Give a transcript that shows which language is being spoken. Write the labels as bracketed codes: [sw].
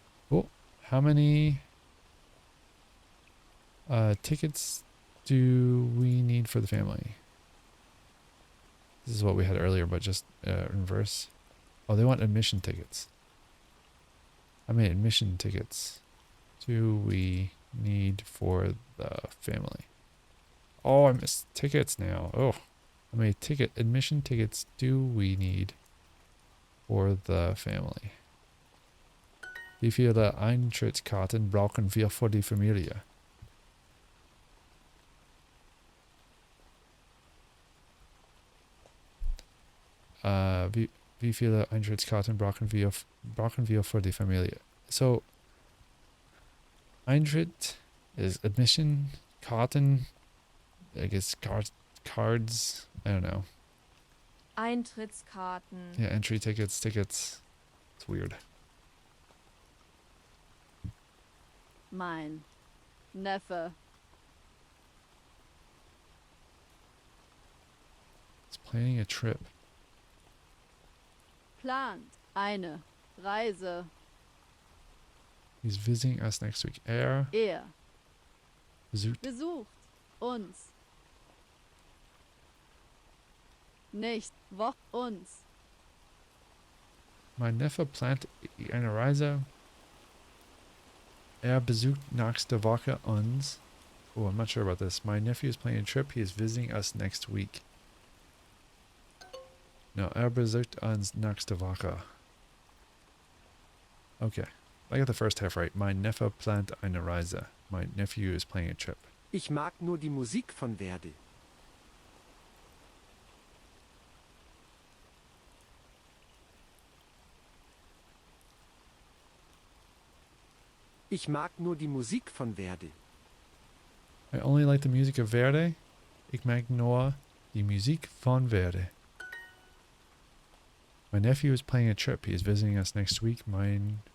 [en] Oh, how many tickets do we need for the family? This is what we had earlier, but just in reverse. Oh, they want admission tickets. How many admission tickets do we need for the family? Oh, I missed tickets now. Oh, how many admission tickets do we need for the family? [de] Wie viele Eintrittskarten brauchen wir für die Familie? Wie viele Eintrittskarten brauchen wir für die Familie? [en] So, Eintritt is admission, Karten, I guess cards, I don't know. [de] Eintrittskarten. [en] Yeah, entry tickets. It's weird. [de] Mein Neffe. [en] It's planning a trip. [de] Plant eine Reise. [en] He's visiting us next week. [de] Er besucht uns. Nicht uns. Mein Neffe plant eine Reise. Er besucht nächste Woche uns. [en] Oh, I'm not sure about this. My nephew is planning a trip. He is visiting us next week. [de] No, er besucht uns nächste Woche. Okay. [en] I got the first half right. [de] My Neffe plant eine Reise. [en] My nephew is planning a trip. [de] Ich mag nur die Musik von Verdi. Ich mag nur die Musik von Verdi. [en] I only like the music of Verdi. [de] Ich mag nur die Musik von Verdi. [en] My nephew is planning a trip. He is visiting us next week. Mein